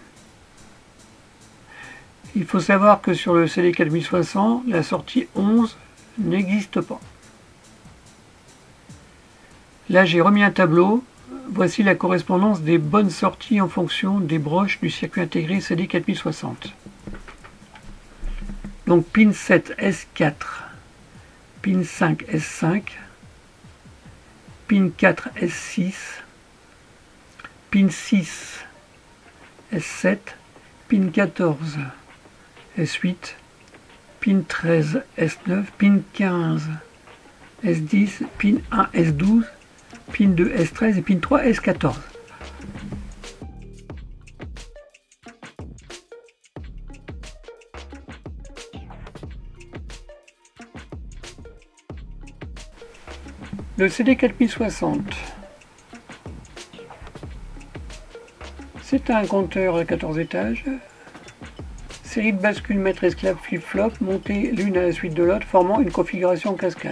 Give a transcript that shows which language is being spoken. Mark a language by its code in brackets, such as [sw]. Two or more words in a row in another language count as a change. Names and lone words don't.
[fr] Il faut savoir que sur le CD4060, la sortie 11 n'existe pas. Là, j'ai remis un tableau. Voici la correspondance des bonnes sorties en fonction des broches du circuit intégré CD4060. Donc pin 7 S4, pin 5 S5, pin 4 S6, pin 6 S7, pin 14 S8, pin 13 S9, pin 15 S10, pin 1 S12, pin 2 S13 et pin 3 S14. Le CD4060, c'est un compteur à 14 étages, série de bascules maître esclave flip-flop montées l'une à la suite de l'autre, formant une configuration en cascade.